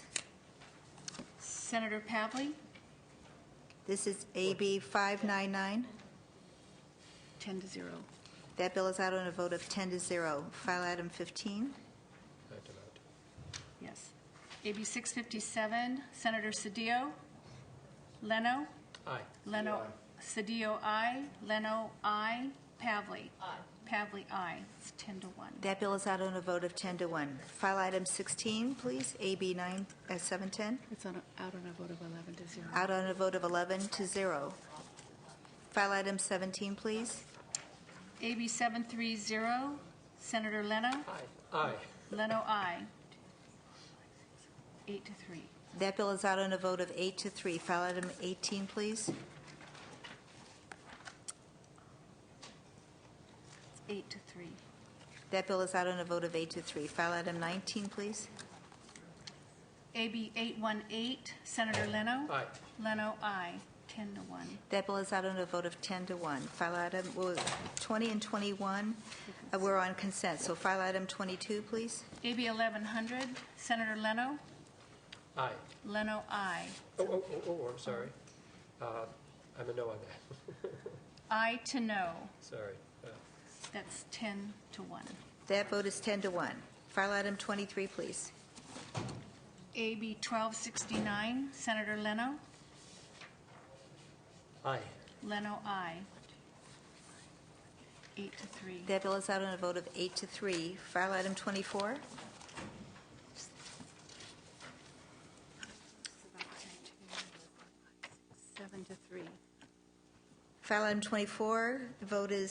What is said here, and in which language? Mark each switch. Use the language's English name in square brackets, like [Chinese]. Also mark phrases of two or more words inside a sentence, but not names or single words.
[English] Senator Pavley? This is AB 599. 10 to 0. That bill is out on a vote of 10 to 0. File item 15. I have to vote. Yes. AB 657, Senator Cedillo? Leno? Aye. Leno, Cedillo, aye. Leno, aye. Pavley? Aye. Pavley, aye. It's 10 to 1. That bill is out on a vote of 10 to 1. File item 16, please. AB 710. It's out on a vote of 11 to 0. Out on a vote of 11 to 0. File item 17, please. AB 730, Senator Leno? Aye. Aye. Leno, aye. 8 to 3. That bill is out on a vote of 8 to 3. File item 18, please. 8 to 3. That bill is out on a vote of 8 to 3. File item 19, please. AB 818, Senator Leno? Aye. Leno, aye. 10 to 1. That bill is out on a vote of 10 to 1. File item 20 and 21, we're on consent. So file item 22, please. AB 1100, Senator Leno? Aye. Leno, aye. Oh, I'm sorry. I'm a no on that. Aye to no. Sorry. That's 10 to 1. That vote is 10 to 1. File item 23, please. AB 1269, Senator Leno? Aye. Leno, aye. 8 to 3. That bill is out on a vote of 8 to 3. File item 24. Seven to 3. File item 24, the vote is